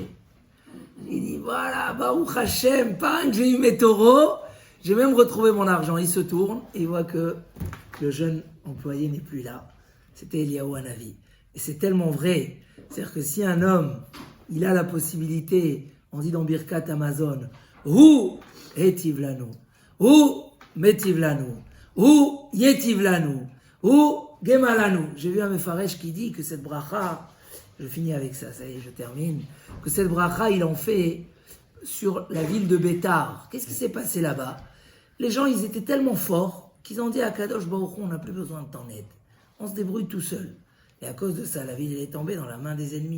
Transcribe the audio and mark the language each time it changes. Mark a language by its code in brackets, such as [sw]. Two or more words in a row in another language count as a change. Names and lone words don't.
[fr] Il dit, voilà, [he] ברוך השם, [fr] bang, j'ai eu mes taureaux. J'ai même retrouvé mon argent. Il se tourne et il voit que le jeune employé n'est plus là. C'était Eliyahu Hanavi. Et c'est tellement vrai. C'est-à-dire que si un homme, il a la possibilité, on dit dans Birkat Amazon, [he] הוא הטיב לנו, הוא מטיב לנו, הוא ייטיב לנו, הוא גמלנו. [fr] J'ai vu un Mefaresh qui dit que cette bracha, je finis avec ça, ça y est, je termine, que cette bracha, il en fait sur la ville de Bétar. Qu'est-ce qui s'est passé là-bas? Les gens, ils étaient tellement forts qu'ils ont dit à [he] קדוש ברוך הוא, [fr] on n'a plus besoin de ton aide. On se débrouille tout seul. Et à cause de ça, la ville elle est tombée dans la main des ennemis.